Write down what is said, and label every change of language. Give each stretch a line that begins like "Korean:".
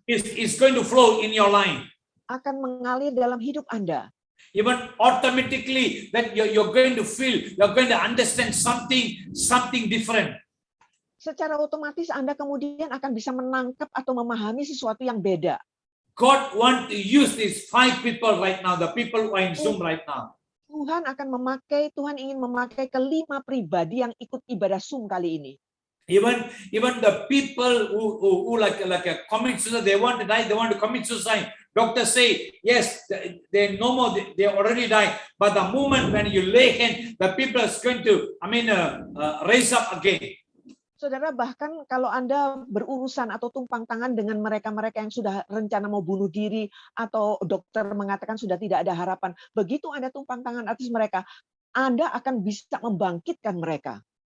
English: it's going to flow in your line.
Indonesian: Akan mengalir dalam hidup Anda.
English: Even automatically that you're going to feel, you're going to understand something different.
Indonesian: Secara otomatis Anda kemudian akan bisa menangkap atau memahami sesuatu yang beda.
English: God want to use these 5 people right now, the people who are in Zoom right now.
Indonesian: Tuhan ingin memakai ke-5 pribadi yang ikut ibadah Zoom kali ini.
English: Even the people who like a commit suicide, they want to die, they want to commit suicide. Doctors say, yes, they no more, they already died. But the moment when you lay hand, the people is going to, raise up again.
Indonesian: Saudara, bahkan kalau Anda berurusan atau tumpang tangan dengan mereka-mereka yang sudah rencana mau bunuh diri atau dokter mengatakan sudah tidak ada harapan, begitu Anda tumpang tangan atas mereka, Anda akan bisa membangkitkan mereka.